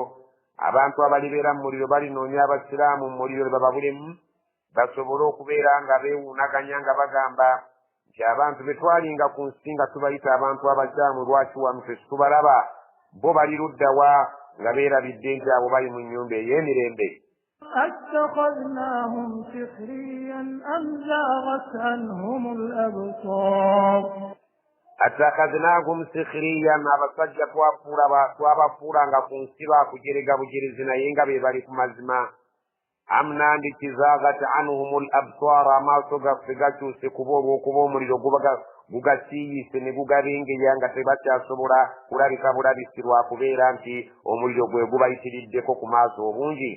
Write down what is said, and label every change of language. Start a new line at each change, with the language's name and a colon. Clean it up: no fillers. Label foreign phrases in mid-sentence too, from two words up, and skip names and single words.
Ganda: abantu abalibeera mu muliro balinoonya abasiraamu mu muliro ne bababulemu basobole okubeera nga beewuunaganya nga bagamba nti abantu be twalinga ku nsi nga tubayita abantu abakyamu lwaki wano ffe situbalaba, bo bali luddawa nga beerabidde nti abo bali mu nnyumba ey'emirembe.
Arabic: أتخذناهم سخريا أم زاغت عنهم الأبصار. أتخذناهم سخريا
Ganda: abasajja twabafuulanga ku nsi baakujerega bujerezi naye nga be bali ku mazima. am nandiki
Arabic: زاغت عنهم الأبصار
Ganda: amaaso gaffe gakyuse kuba olw'okuba omuliro gugasiiyise ne gugabengeya nga tebakyasobola kulabika bulabisi lwakubeera nti omuliro gwe gubayitiriddeko ku maaso obungi.